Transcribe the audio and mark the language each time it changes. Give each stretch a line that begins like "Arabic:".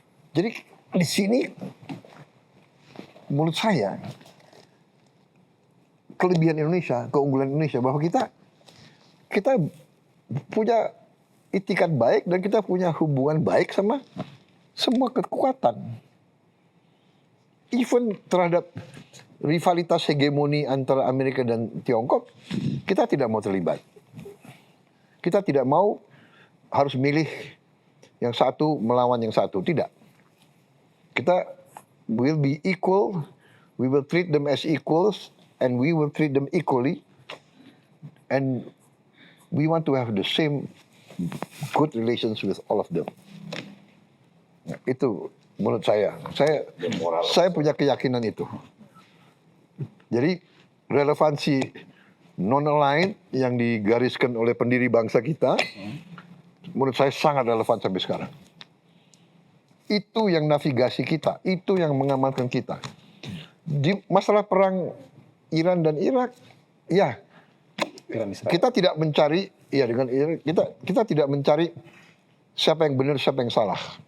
Indonesian: Jadi di sini menurut saya kelebihan Indonesia, keunggulan Indonesia, bahwa kita punya itikat baik dan kita punya hubungan baik sama semua kekuatan. Even terhadap rivalitas hegemoni antara Amerika dan Tiongkok, kita tidak mau terlibat. Kita tidak mau harus milih yang satu melawan yang satu, tidak.
English: Kita will be equal, we will treat them as equals, and we will treat them equally, and we want to have the same good relations with all of them.
Indonesian: Nah, itu menurut saya. Saya punya keyakinan itu. Jadi relevansi non-aligned yang digariskan oleh pendiri bangsa kita, menurut saya sangat relevan sampai sekarang. Itu yang navigasi kita, itu yang mengamankan kita. Di masalah perang Iran dan Irak, ya kita tidak mencari, ya dengan Iran, kita tidak mencari siapa yang benar, siapa yang salah.